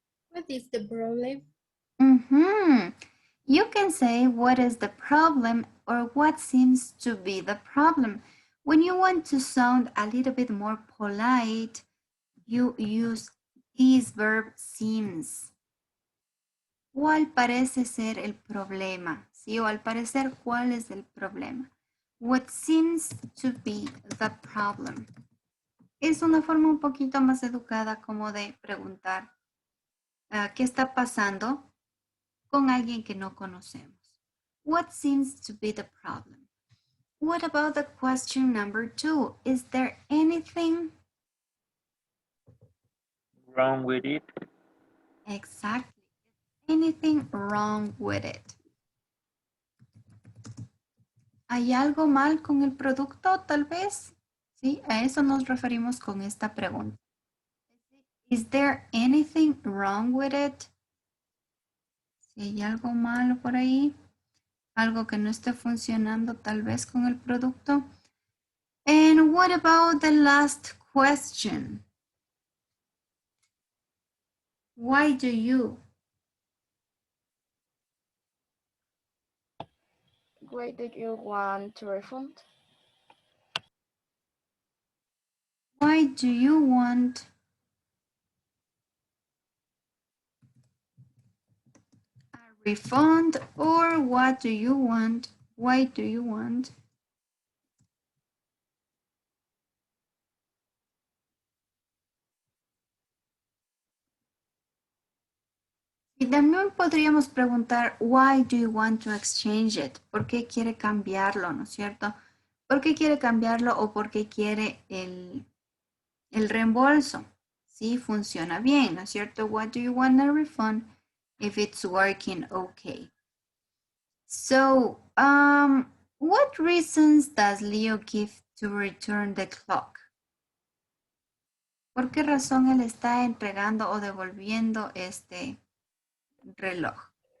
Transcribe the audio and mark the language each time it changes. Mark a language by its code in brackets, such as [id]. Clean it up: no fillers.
[en] What is the problem? You can say what is the problem or what seems to be the problem. When you want to sound a little bit more polite, you use this verb seems. [es] ¿Cuál parece ser el problema? ¿Sí? O al parecer, ¿cuál es el problema? [en] What seems to be the problem. [es] Es una forma un poquito más educada como de preguntar qué está pasando con alguien que no conocemos. [en] What seems to be the problem? What about the question number 2? Is there anything wrong with it? Exactly. Anything wrong with it? [es] ¿Hay algo mal con el producto, tal vez? Sí, a eso nos referimos con esta pregunta. [en] Is there anything wrong with it? [es] Si hay algo malo por ahí, algo que no esté funcionando tal vez con el producto. [en] And what about the last question? Why do you? Why do you want to refund? Why do you want a refund, or what do you want? Why do you want? [es] Y también podríamos preguntar, [en] why do you want to exchange it? [es] ¿Por qué quiere cambiarlo, no es cierto? ¿Por qué quiere cambiarlo o por qué quiere el reembolso? Sí, funciona bien, ¿no es cierto? [en] What do you want a refund if it's working okay? So, what reasons does Leo give to return the clock? [es] ¿Por qué razón él está entregando o devolviendo este reloj?